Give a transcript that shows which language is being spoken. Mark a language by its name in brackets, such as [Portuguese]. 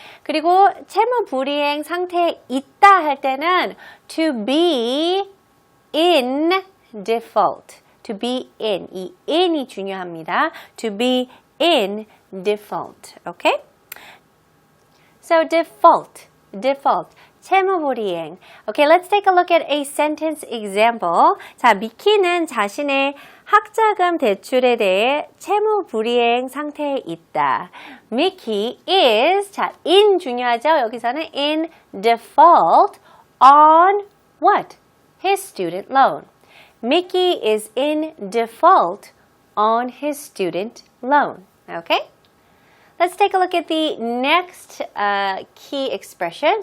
[Korean] 그리고 채무불이행 상태에 있다 할 때는 [English] to be in default, to be in, [Korean] 이 in이 중요합니다. [English] to be in default, okay? So default, [Korean] 채무불이행. [English] Okay, let's take a look at a sentence example. [Korean] 자, 미키는 자신의 학자금 대출에 대해 채무불이행 상태에 있다. [English] Mickey is, 자, in [Korean] 중요하죠? 여기서는 [English] in default on what? His student loan. Mickey is in default on his student loan. Okay? Let's take a look at the next key expression.